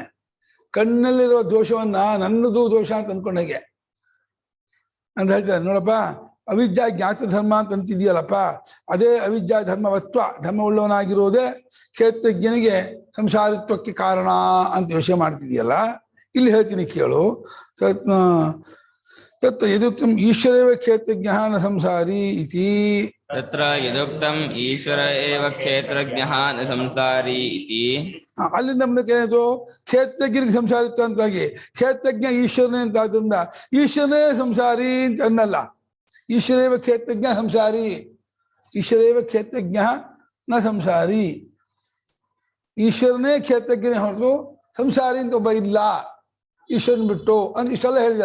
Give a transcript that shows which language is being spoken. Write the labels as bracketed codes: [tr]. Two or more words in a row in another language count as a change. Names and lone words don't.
[kn] ಕಣ್ಣಲ್ಲಿರುವ ದೋಷವನ್ನ ನನ್ನದು ದೋಷ ಅಂತ ಅಂದ್ಕೊಂಡಾಗೆ ಅಂತ ಹೇಳ್ತಾರೆ. ನೋಡಪ್ಪ, ಅವಿದ್ಯಾ ಜ್ಞಾತ ಧರ್ಮ ಅಂತ ಅಂತಿದೆಯಲ್ಲಪ್ಪ, ಅದೇ ಅವಿದ್ಯಾ ಧರ್ಮವತ್ವ, ಧರ್ಮ ಉಳ್ಳವನಾಗಿರೋದೇ ಕ್ಷೇತ್ರಜ್ಞನಿಗೆ ಸಂಸಾರಿತ್ವಕ್ಕೆ ಕಾರಣ ಅಂತ ಯೋಚನೆ ಮಾಡ್ತಿದೆಯಲ್ಲ. ಇಲ್ಲಿ ಹೇಳ್ತೀನಿ ಕೇಳು. [sa] ತತ್ರ ಯದುಕ್ತಂ ಈಶ್ವರೇವ ಕ್ಷೇತ್ರಜ್ಞ ನ ಸಂಸಾರಿ ಇತಿ. ತತ್ರ ಯದುಕ್ತಂ ಈಶ್ವರ ಏವ ಕ್ಷೇತ್ರಜ್ಞಃ ನ ಸಂಸಾರಿ ಇತಿ. [kn] ಅಲ್ಲಿಂದ ಮುಂದಕ್ಕೆ ಏನಾಯ್ತು? ಕ್ಷೇತ್ರಜ್ಞನಿಗೆ ಸಂಸಾರಿತ್ವ ಅಂತಾಗಿ, ಕ್ಷೇತ್ರಜ್ಞ ಈಶ್ವರನೇ ಅಂತ ಆದ್ರಿಂದ ಈಶ್ವರನೇ ಸಂಸಾರಿ ಅಂತ ಅನ್ನಲ್ಲ. [sa] ಈಶ್ವರೇವ ಕ್ಷೇತ್ರಜ್ಞ ಸಂಸಾರಿ, ಈಶ್ವರೇವ ಕ್ಷೇತ್ರಜ್ಞ ನ ಸಂಸಾರಿ. [kn] ಈಶ್ವರನೇ ಕ್ಷೇತ್ರಜ್ಞನೇ ಹೊರತು ಸಂಸಾರಿ ಅಂತ ಒಬ್ಬ ಇಲ್ಲ, ಈಶ್ವರನ್ ಬಿಟ್ಟು ಅಂತ ಇಷ್ಟೆಲ್ಲ ಹೇಳಿದಲ್ಲ.